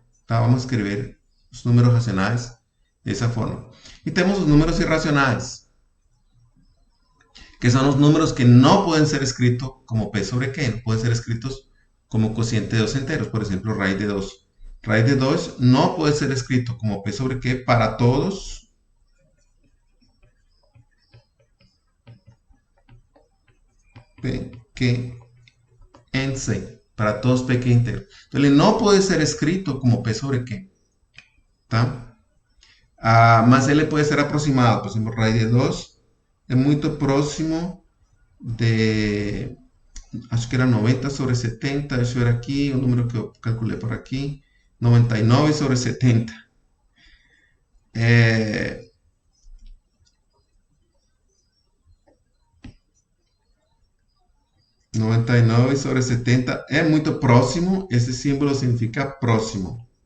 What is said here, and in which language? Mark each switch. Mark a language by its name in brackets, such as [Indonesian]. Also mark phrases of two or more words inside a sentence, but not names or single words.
[Portuguese] Tá? Vamos escrever os números racionais dessa forma. E temos os números irracionais, que são os números que não podem ser escritos como P sobre Q, não podem ser escritos como [Spanish] cociente de 2 enteros, [Portuguese] por exemplo, raiz de 2. [Spanish] Raiz de 2 no puede ser escrito como P sobre Q para todos P, Q, en C, para todos P que enteros. [Portuguese] Então, ele não pode ser escrito como P sobre Q, tá? Mas ele pode ser aproximado. Por exemplo, raiz de 2 é muito próximo de, acho que era 90 sobre 70, [Spanish] eso era aquí, un número que calculé por aquí, 99 sobre 70. [Portuguese] 99 sobre 70 é muito próximo, esse símbolo significa próximo.